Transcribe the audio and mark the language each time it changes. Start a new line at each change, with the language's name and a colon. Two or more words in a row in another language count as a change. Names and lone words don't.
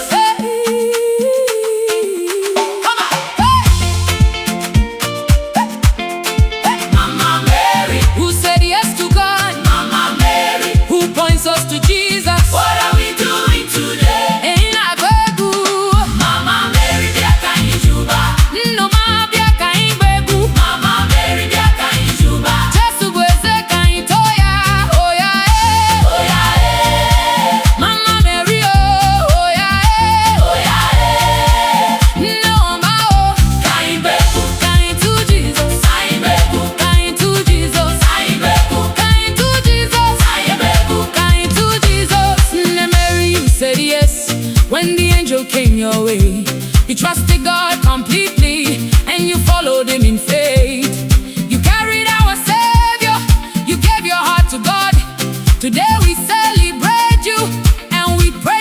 English: Hey, come on, hey. Mama Mary, who said yes to God. Mama Mary, who points us to Jesus. What are we doing today? In Afro-Gospel.
Igbo: Mama Mary, bịa ka anyị juba. Nne bịa ka anyị gbaa egwu. Mama Mary, bịa ka anyị juba. Jesu bụ eze ka anyị too ya,
English: oh yeah, oh yeah, Mama Mary, oh yeah, oh yeah,
Igbo: Nne oh ka anyị gbaa egwu, ka anyị to Jesus, ka anyị gbaa egwu, ka anyị to Jesus, ka anyị gbaa egwu, ka anyị to Jesus, ka anyị gbaa egwu, ka anyị to Jesus.
English: Nne Mary, you said yes when the angel came your way. You trusted God completely, and you followed him in faith. You carried our Savior, you gave your heart to God. Today we celebrate you, and we